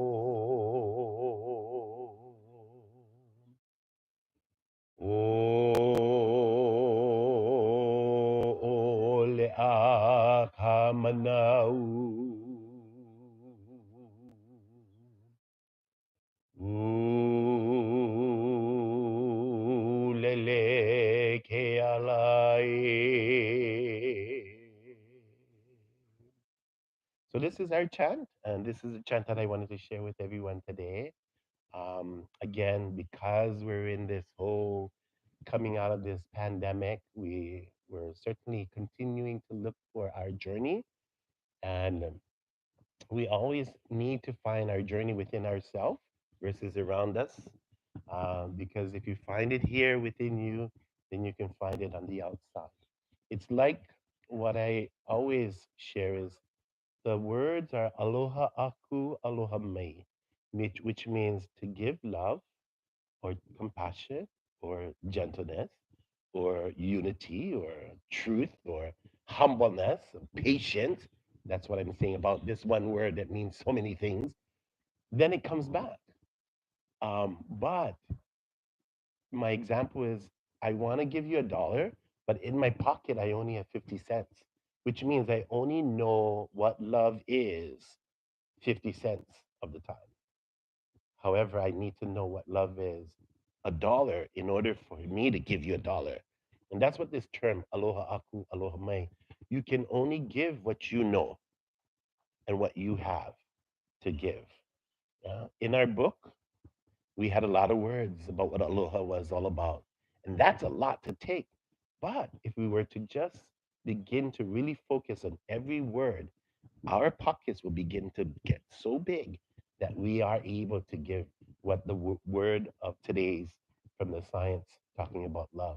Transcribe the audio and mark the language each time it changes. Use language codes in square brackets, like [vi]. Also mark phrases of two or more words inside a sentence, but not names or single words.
[haw] ʻOʻoleʻa ka manau ʻUlele ke ala e. [en] So this is our chant, and this is a chant that I wanted to share with everyone today. Again, because we're in this whole coming out of this pandemic, we were certainly continuing to look for our journey, and we always need to find our journey within ourselves versus around us. Because if you find it here within you, then you can find it on the outside. It's like what I always share is the words are [haw] aloha aku, aloha mai, [en] which means to give love or compassion or gentleness or unity or truth or humbleness, patience. That's what I'm saying about this one word that means so many things. Then it comes back. But my example is I want to give you $1, but in my pocket, I only have 50 cents, which means I only know what love is 50 cents of the time. However, I need to know what love is $1 in order for me to give you $1. And that's what this term, [haw] aloha aku, aloha mai, [en] you can only give what you know and what you have to give. Yeah? In our book, we had a lot of words about what aloha was all about. And that's a lot to take. But if we were to just begin to really focus on every word, our pockets will begin to get so big that we are able to give what the word of today's from the science talking about love.